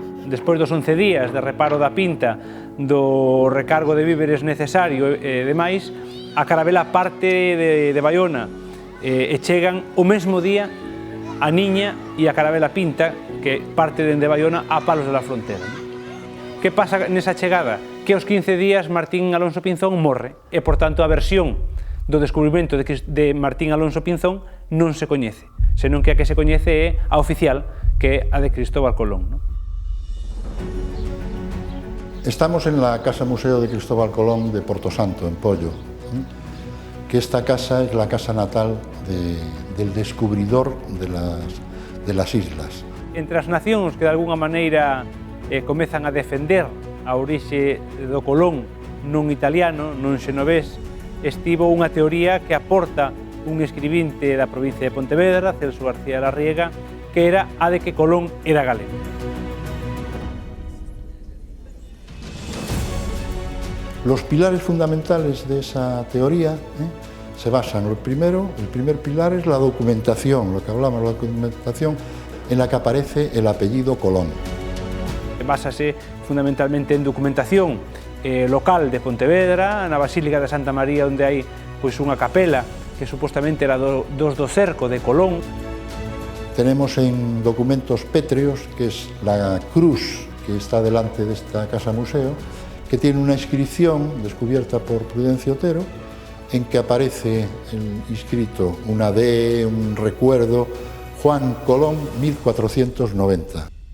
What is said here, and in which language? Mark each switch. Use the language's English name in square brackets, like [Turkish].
[Galician] Despois dos 11 días de reparo da pinta, do recargo de víveres necesario e demais, a carabela parte de Baiona e chegan o mesmo día a Niña e a carabela Pinta, que parte dende Baiona a Palos de la Frontera. Que pasa nesa chegada? Que aos 15 días Martín Alonso Pinzón morre e, por tanto, a versión do descubrimento de Martín Alonso Pinzón non se coñece, senón que a que se coñece é a oficial, que é a de Cristóbal Colón, ¿no? [Spanish] Estamos en la Casa Museo de Cristóbal Colón de Porto Santo, en Pollo, que esta casa es la casa natal del descubridor de las islas. [Galician] Entre as nacións que de alguna maneira comezan a defender a orixe do Colón non italiano, non xenovés, estivo unha teoría que aporta un escribinte da provincia de Pontevedra, Celso García Larriega, que era a de que Colón era galego. [Spanish] Los pilares fundamentales de esa teoría se basan, el primer pilar es la documentación, lo que hablamos, la documentación en la que aparece el apellido Colón. [Galician] Básase fundamentalmente en documentación local de Pontevedra, na Basílica de Santa María, onde hai unha capela que supostamente era do cerco de Colón. [Spanish] Tenemos en documentos pétreos, que es la cruz que está delante de esta casa museo, que tiene una inscripción descubierta por Prudencio Otero, en que aparece inscrito una D, un recuerdo, Juan Colón, 1490.